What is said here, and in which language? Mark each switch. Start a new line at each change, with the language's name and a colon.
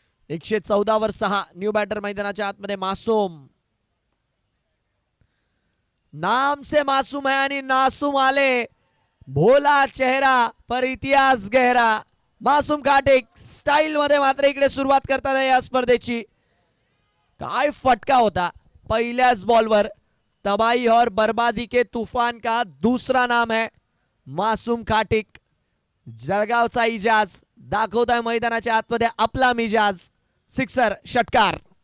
Marathi: एकशे 14 वर 6. New batter मैदानाच्या आतमध्ये मासूम.
Hindi: नाम से मासूम है
Marathi: आणि नासूम आले.
Hindi: भोला चेहरा पर इतिहास गहरा.
Marathi: मासूम काटेक स्टाईल मध्ये मात्र इकडे सुरुवात करतात या स्पर्धेची. काय फटका होता पहिल्याच बॉलवर.
Hindi: तबाही और बर्बादी के तूफान का दूसरा नाम है मासूम काटिक.
Marathi: जळगावचा इजाज दाखवताय मैदानाच्या आतमध्ये आपला मिजाज. सिक्सर षटकार.